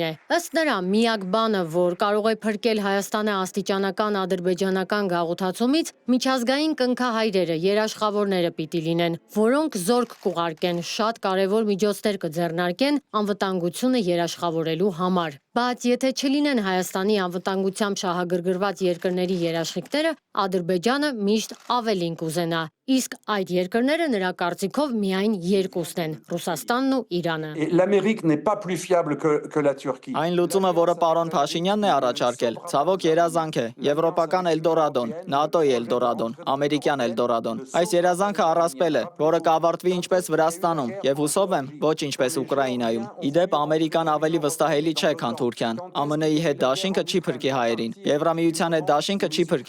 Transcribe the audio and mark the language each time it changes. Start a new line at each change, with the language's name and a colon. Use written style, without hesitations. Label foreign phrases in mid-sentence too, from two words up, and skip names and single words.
Armenian: է։ Ըստ նրա, միակ բանը, որ կարող է փրկել Հայաստանը աստիճանական ադրբեջանական գաղութացումից, միջազգային կնքահայրերը, երաշխավորները պիտի լինեն, որոնք զորք կուղարկեն, շատ կարևոր միջոցներ կձեռնարկեն անվտանգությունը երաշխավորելու համար։ Բայց եթե չլինեն Հայաստանի անվտանգությամբ շահագրգռված երկրների երաշխիքները, Ադրբեջանը միշտ ավելին կուզենա։ Իսկ այդ երկրները նրա կարծիքով միայն երկուսն են՝ Ռուսաստանն ու Իրանը։
French: L'Amérique n'est pas plus fiable que la Turquie.
Armenian: Այն լուծումը, որը պարոն Փաշինյանն է առաջարկել, ցավոք երազանք է, եվրոպական Էլդորադոն, ՆԱՏՕ-ի Էլդորադոն, ամերիկյան Էլդորադոն։ Այս երազանքը առասպել է, որը կավարտվի ինչպես Վրաստանում, եւ հուսով եմ, ոչ ինչպես Ուկրաինայում։ Իդեպ Ամերիկան ավելի վստահելի չէ, քան Թուրքիան։ ԱՄՆ-ի հետ դաշինքը չի փրկի հայերին, Եվրամիության հետ դաշինքը չի փրկի